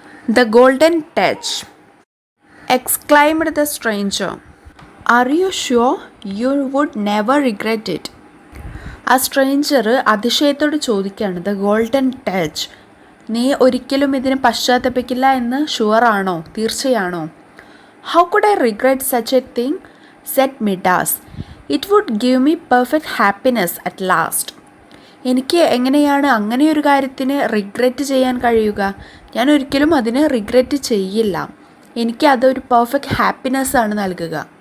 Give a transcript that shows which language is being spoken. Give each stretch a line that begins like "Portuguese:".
English: "The golden touch," exclaimed the stranger. "Are you sure? You would never regret it."
Malayalam: ആ stranger അതിശയത്തോട് ചോദിക്കുകയാണ്,
English: "the golden touch,
Malayalam: നീ ഒരിക്കലും ഇതിന് പശ്ചാത്തപിക്കില്ല എന്ന് ഷുവറാണോ, തീർച്ചയാണോ?"
English: "How could I regret such a thing?" said Midas. "It would give me perfect happiness at last."
Malayalam: എനിക്ക് എങ്ങനെയാണ് അങ്ങനെ ഒരു കാര്യത്തിന് റിഗ്രറ്റ് ചെയ്യാൻ കഴിയുക? ഞാൻ ഒരിക്കലും അതിന് റിഗ്രറ്റ് ചെയ്യില്ല. എനിക്ക് അതൊരു
English: perfect happiness
Malayalam: ആണ് നൽകുക.